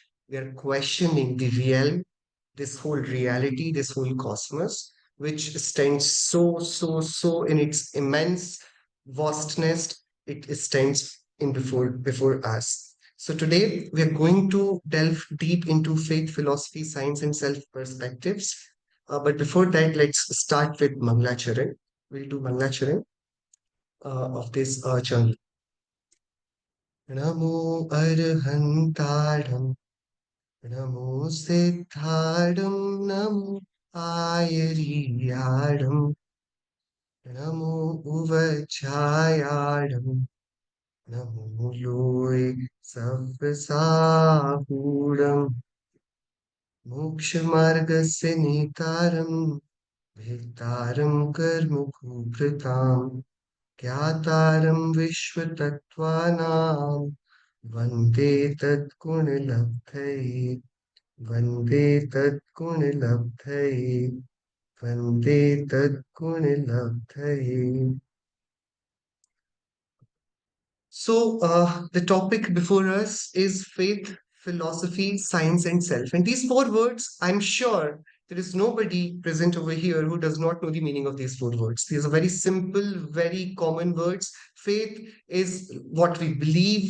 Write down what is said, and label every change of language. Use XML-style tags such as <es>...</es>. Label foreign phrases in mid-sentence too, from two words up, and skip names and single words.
<en>We are questioning the real, this whole reality, this whole cosmos, which stands so in its immense vastness, it stands in before us. So today we are going to delve deep into faith, philosophy, science, and self perspectives. But before that, let's start with Manglacharan. We'll do Manglacharan of this journey.</en> <pra>णमो अरिहंताणं णमो सिद्धाणं णमो आयरियाणं णमो उवज्झायाणं णमो लोए</pra> <sa>Savasahudam, मोक्षमार्गस्य नेतारं भेत्तारं कर्मभूभृतां ज्ञातारं विश्वतत्त्वानां वन्दे तद्गुणलब्धये वन्दे तद्गुणलब्धये वन्दे तद्गुणलब्धये.</sa> <en>So, the topic before us is faith, philosophy, science, and self. And these four words, I'm sure there is nobody present over here who does not know the meaning of these four words. These are very simple, very common words. Faith is what we believe.</en>